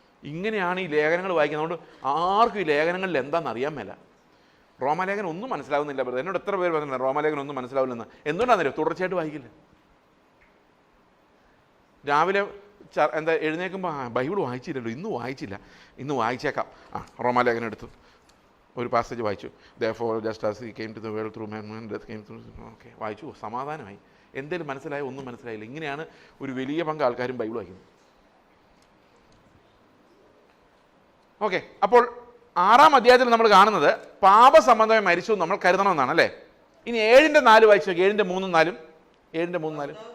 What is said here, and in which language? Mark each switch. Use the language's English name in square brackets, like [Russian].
[Malayalam] ഇങ്ങനെയാണ് ഈ ലേഖനങ്ങൾ വായിക്കുന്നത്. അതുകൊണ്ട് ആർക്കും ഈ ലേഖനങ്ങളിൽ എന്താണെന്ന് അറിയാൻ മേല. റോമാലേഖനം ഒന്നും മനസ്സിലാവുന്നില്ല. എന്നോട് എത്ര പേര് പറഞ്ഞില്ല റോമാലേഖനം ഒന്നും മനസ്സിലാവില്ലെന്ന്. എന്തുകൊണ്ടാണെന്നറിയോ? തുടർച്ചയായിട്ട് വായിക്കില്ല. രാവിലെ എഴുന്നേൽക്കുമ്പോൾ ബൈബിൾ വായിച്ചില്ലല്ലോ, ഇന്ന് വായിച്ചേക്കാം. റോമാലേഖനം എടുത്തു ഒരു പാസേജ് വായിച്ചു. [English] Therefore just as he came to the world through man, death came through. [Malayalam] Okay, വായിച്ചു, സമാധാനമായി. എന്തേലും മനസ്സിലായോ? ഒന്നും മനസ്സിലായില്ല. ഇങ്ങനെയാണ് ഒരു വലിയ പങ്ക് ആൾക്കാരും ബൈബിൾ വായിക്കുന്നത്. ഓക്കെ, അപ്പോൾ 6-ാം അധ്യായത്തിൽ നമ്മൾ കാണുന്നത് പാപസംബന്ധമായി മരിച്ചു നമ്മൾ കരുതണമെന്നാണ് അല്ലേ. ഇനി 7:4 വായിച്ചു നോക്കി. 7:3-4. 7:3-4.